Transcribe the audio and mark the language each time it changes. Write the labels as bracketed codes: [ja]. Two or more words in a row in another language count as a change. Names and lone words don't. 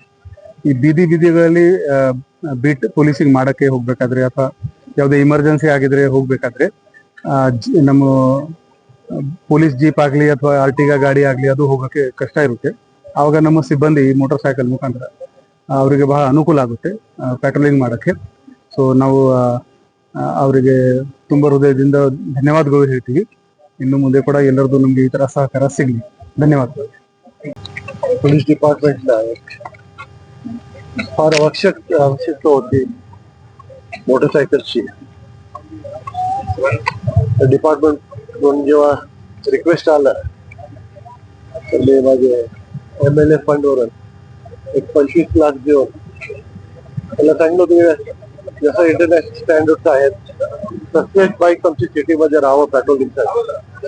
[kn] ಈ ಬೀದಿಗಳಲ್ಲಿ [en] beat policing [kn] ಮಾಡಕ್ಕೆ ಹೋಗ್ಬೇಕಾದ್ರೆ ಅಥವಾ ಯಾವುದೇ ಇಮರ್ಜೆನ್ಸಿ ಆಗಿದ್ರೆ ಹೋಗ್ಬೇಕಾದ್ರೆ ನಮ್ಮ [en] police jeep [kn] ಆಗ್ಲಿ ಅಥವಾ ಆರ್ಟಿಗಾ ಗಾಡಿ ಆಗ್ಲಿ ಅದು ಹೋಗಕ್ಕೆ ಕಷ್ಟ ಇರುತ್ತೆ. ಆವಾಗ ನಮ್ಮ ಸಿಬ್ಬಂದಿ [en] motor cycle [kn] ಮುಖಾಂತರ ಅವರಿಗೆ ಬಹಳ ಅನುಕೂಲ ಆಗುತ್ತೆ ಪೆಟ್ರೋಲಿಂಗ್ ಮಾಡಕ್ಕೆ. ಸೊ ನಾವು ಅವರಿಗೆ ತುಂಬಾ ಹೃದಯದಿಂದ ಧನ್ಯವಾದಗಳು ಹೇಳ್ತೀವಿ. ಇನ್ನು ಮುಂದೆ ಕೂಡ ಎಲ್ಲರದು ನಮ್ಗೆ ಈ ತರ ಸಹಕಾರ ಸಿಗ್ಲಿ. ಧನ್ಯವಾದಗಳು. [mr] पोलीस डिपार्टमेंटला फार आवश्यकता होती मोटरसायकलची. डिपार्टमेंट जेव्हा रिक्वेस्ट आला तर मी माझे [en] MLA fund [mr] वरून एक 25 लाख देऊन त्याला सांगितलं होतं जसं [en] international standard [mr] आहेत प्रत्येक बाईक आमची सिटीमध्ये राहावं पेट्रोलिंगसाठी.